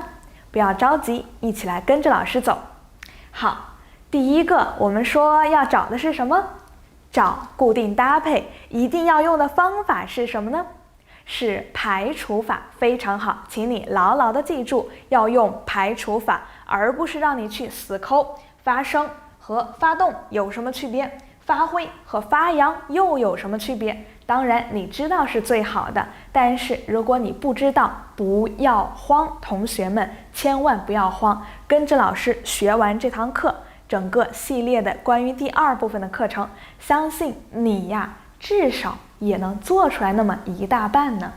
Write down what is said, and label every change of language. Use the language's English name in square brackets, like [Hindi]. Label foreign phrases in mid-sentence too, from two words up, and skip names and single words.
[Chinese] 不要着急，一起來跟着老師走。好，第一個我們說要找的是什麼？找固定搭配，一定要用的方法是什麼呢？是排除法，非常好，請你牢牢的記住，要用排除法，而不是讓你去死摳。發生和發動有什麼區別？發揮和發揚又有什麼區別？當然你知道是最好的，但是如果你不知道，不要慌，同學們千萬不要慌，跟着老師學完這堂課，整個系列的關於第2部分的課程，相信你呀，至少也能做出來那麼一大半呢。